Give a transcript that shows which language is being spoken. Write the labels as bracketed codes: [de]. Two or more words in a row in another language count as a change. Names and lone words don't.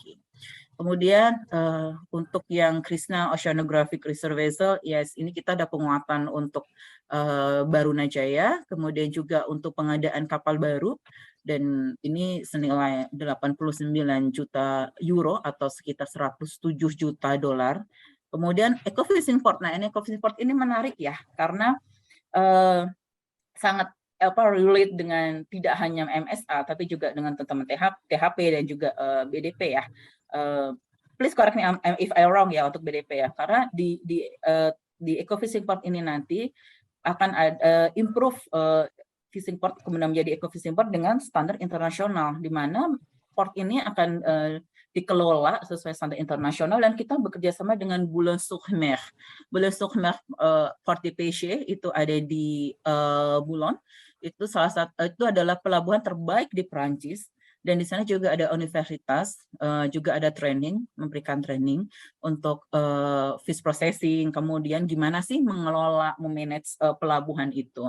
[id] Kemudian untuk yang Krishna Oceanographic Research Vessel, yes ini kita ada penguatan untuk Barunajaya, kemudian juga untuk pengadaan kapal baru, dan ini senilai 89 juta euro atau sekitar 107 juta dolar. Kemudian Ecofishing Port, nah ini Ecofishing Port ini menarik ya, karena sangat relate dengan tidak hanya MSA, tapi juga dengan teman-teman THP dan juga BDP ya. [en] Please correct me if I'm wrong [id] ya untuk BDP ya, karena di Ecofishing Port ini nanti akan [en] improve fishing port [id] kemudian menjadi Ecofishing Port dengan standar internasional, di mana port ini akan dikelola sesuai standar internasional dan kita bekerja sama dengan Boulogne-sur-Mer. Boulogne-sur-Mer Port de Pêche itu ada di Boulogne. Itu salah satu itu adalah pelabuhan terbaik di Prancis. Dan di sana juga ada universitas, juga ada training, memberikan training untuk [en] fish processing, [id] kemudian gimana sih mengelola, memanage pelabuhan itu.